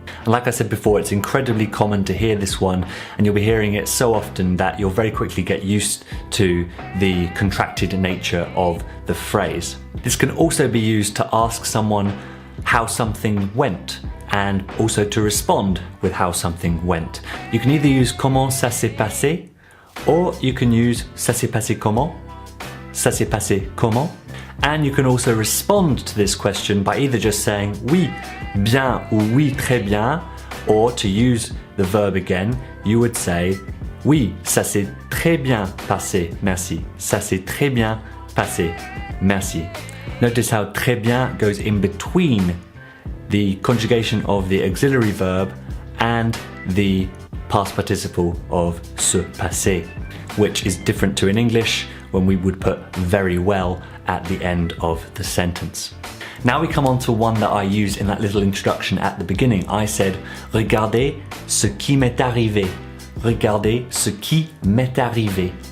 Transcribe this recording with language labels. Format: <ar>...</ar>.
<en>And like I said before, it's incredibly common to hear this one, and you'll be hearing it so often that you'll very quickly get used to the contracted nature of the phrase. This can also be used to ask someone how something went, and also to respond with how something went. You can either use</en> <fr>comment ça s'est passé,</fr> <en>or you can use</en> <fr>ça s'est passé comment, ça s'est passé comment.</fr> <en>And you can also respond to this question by either just saying</en> <fr>oui, bien ou oui, très bien,</fr> <en>or to use the verb again, you would say</en> <fr>oui, ça s'est très bien passé, merci. Ça s'est très bien passé, merci.</fr> <en>Notice how</en> <fr>très bien</fr> <en>goes in between the conjugation of the auxiliary verb and the past participle of se passer, which is different to in English when we would put very well at the end of the sentence. Now we come on to one that I used in that little introduction at the beginning. I said,</en> <fr>regardez ce qui m'est arrivé. Regardez ce qui m'est arrivé.</fr>